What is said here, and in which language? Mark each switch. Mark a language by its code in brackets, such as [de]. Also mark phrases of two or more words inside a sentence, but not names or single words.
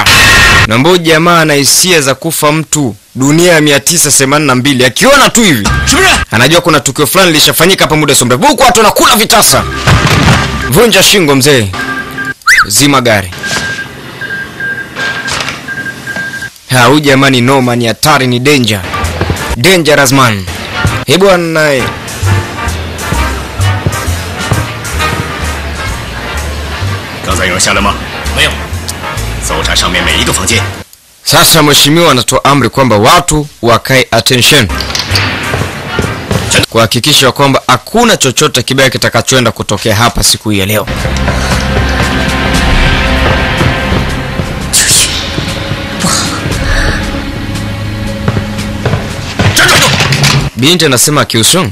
[sw] Na mmoja jamaa ana hisia za kufa mtu dunia ya 982 akiona tu hivi. Anajua kuna tukio fulani lishafanyika hapa muda sombre. Huko watu wanakula vitasa. Vunja shingo mzee. Zima gari. Huyu jamaa ni noma, ni hatari, ni danger. [en] Dangerous man. [sw] Hebu anaye [zh] 刚才有人下来吗？没有。搜查上面每一个房间。 [sw] Sasa mheshimiwa anatoa amri kwamba watu wakae attention. Kuhakikisha kwamba hakuna chochote kibaya kitakachoenda kutokea hapa siku hii ya leo. Binti anasema Qiuso.